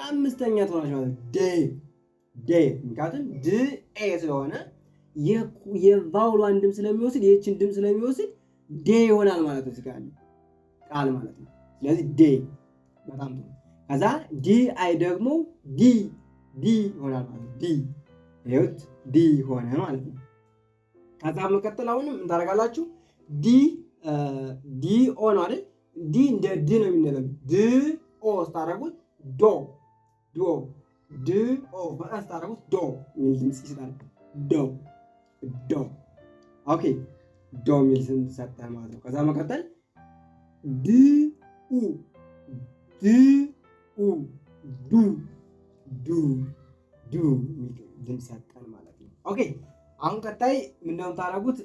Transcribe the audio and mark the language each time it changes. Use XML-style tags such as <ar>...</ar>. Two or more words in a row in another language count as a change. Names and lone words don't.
<am>አምስተኛ ትሆናለች ማለት ነው። ዴ ምክንያቱም ድ ኤ ስለሆነ የቫውሏን ድምፅ ስለሚወስድ የእችን ድምፅ ስለሚወስድ ዴ ይሆናል ማለት ነው። እዚህ ጋር ቃል ማለት ነው። ስለዚህ ዴ በጣም ጥሩ። ከዛ ዲ አይ ደግሞ ዲ ይሆናል ማለት ነው። ይኸውት ዲ ሆነ ማለት ነው። ከዛ መቀጠል አሁንም እንታረጋላችሁ ዲ ኦ ነው አይደል? ዲ እንደ ድ ነው የሚነበብ። ድ ኦ ስታረጉት ዶ ድ ኦ በጣም ስታረጉት ዶ የሚል ድምፅ ይሰጣል። ዶ ኦኬ፣ ዶ የሚል ስም ሰጠ ማለት ነው። ከዛ መቀጠል ድ ኡ ዱ ድምፅ ሰጠን ማለት ነው። ኦኬ አሁን ቀጣይ ምንድነው የምታደርጉት?</am>